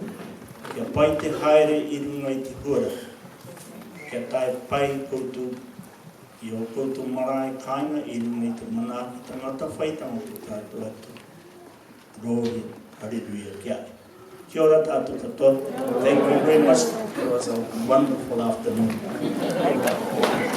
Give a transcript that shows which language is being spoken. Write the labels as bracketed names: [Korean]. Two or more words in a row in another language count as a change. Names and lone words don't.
[Māori] Kia pai te haere I runga I te huara. Kia tae pai koutou I o koutou marae kāinga I runga I te manaki tangata whaitanga te tātou atu. [English] Glory, hallelujah, [Māori] kia. Kia ora tātou katoa. [English] Thank you very much. It was a wonderful afternoon.